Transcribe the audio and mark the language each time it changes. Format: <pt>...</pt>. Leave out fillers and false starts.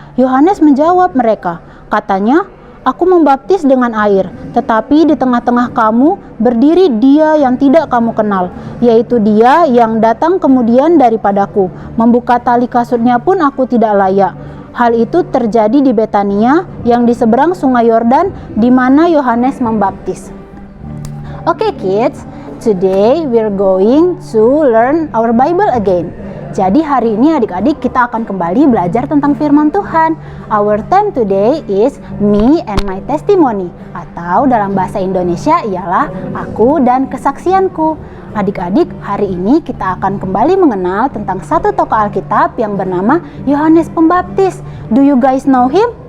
<id>Yohanes menjawab mereka, katanya, "Aku membaptis dengan air, tetapi di tengah-tengah kamu berdiri Dia yang tidak kamu kenal, yaitu Dia yang datang kemudian daripadaku. Membuka tali kasutnya pun aku tidak layak." Hal itu terjadi di Betania yang di seberang sungai Yordan, di mana Yohanes membaptis.</id> <en>Oke kids, today we're going to learn our Bible again.</en> <id>Jadi hari ini adik-adik kita akan kembali belajar tentang firman Tuhan.</id> <en>Our theme today is me and my testimony,</en> <id>atau dalam bahasa Indonesia ialah aku dan kesaksianku. Adik-adik, hari ini kita akan kembali mengenal tentang satu tokoh Alkitab yang bernama Yohanes Pembaptis.</id> <en>Do you guys know him?</en>